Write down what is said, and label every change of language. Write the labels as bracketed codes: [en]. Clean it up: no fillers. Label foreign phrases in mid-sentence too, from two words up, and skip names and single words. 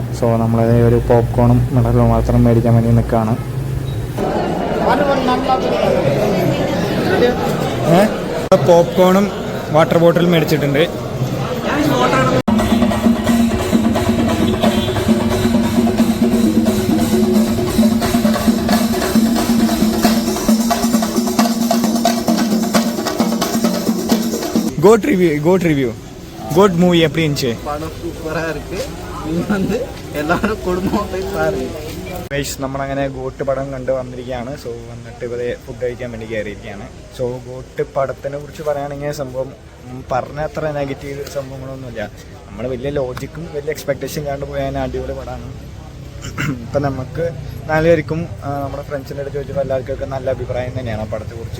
[ml] സോ നമ്മളത് ഒരു പോപ്കോണും മിണറലും മാത്രം മേടിക്കാൻ വേണ്ടി നിൽക്കുകയാണ്. പോപ്കോണും [en] water bottle [ml] മേടിച്ചിട്ടുണ്ട്. [en] GOAT review GOAT movie [ta] எப்படி இருந்துச்சு? படம் சூப்பராக இருக்குது. நீங்கள் வந்து எல்லாரும் குடும்பமாக போய் பாருங்கள். [ml] ഗൈസ്, നമ്മളങ്ങനെ ഗോട്ട് പടം കണ്ട് വന്നിരിക്കുകയാണ്. സോ വന്നിട്ട് ഇവിടെ ഫുഡ് കഴിക്കാൻ വേണ്ടി കയറിയിരിക്കുകയാണ്. സോ ഗോട്ട് പടത്തിനെ കുറിച്ച് പറയുകയാണെങ്കിൽ സംഭവം പറഞ്ഞ അത്ര നെഗറ്റീവ് സംഭവങ്ങളൊന്നുമില്ല. നമ്മൾ വലിയ ലോജിക്കും വലിയ എക്സ്പെക്റ്റേഷൻ കണ്ട് പോയാൽ അടിപൊളി പടമാണ്. ഇപ്പം നമുക്ക് നാലുപേർക്കും നമ്മുടെ ഫ്രണ്ട്സിൻ്റെ അടുത്ത് ചോദിച്ചപ്പോൾ എല്ലാവർക്കും നല്ല അഭിപ്രായം തന്നെയാണ് ആ പടത്തെക്കുറിച്ച്.